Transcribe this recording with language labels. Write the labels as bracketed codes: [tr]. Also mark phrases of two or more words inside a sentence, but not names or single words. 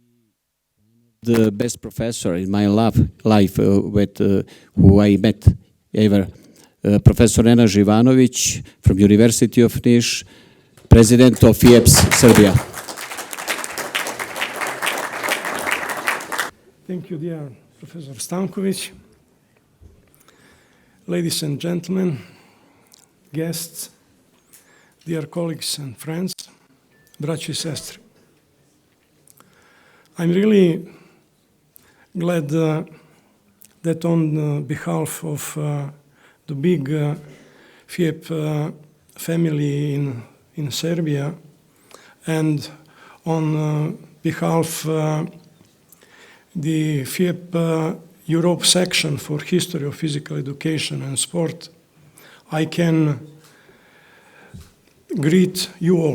[en] the best professor in my life who I met ever, Professor Nenad Živanović from University of Niš, President of FIEPS Serbia. Thank you, dear Professor Stanković. Ladies and gentlemen, guests, dear colleagues and friends, [sr] braćo i sestre. [en] I'm really glad that on behalf of the big FIEP family in Serbia and on behalf the FIEP Europe section for History of Physical Education and Sport, I can greet you all.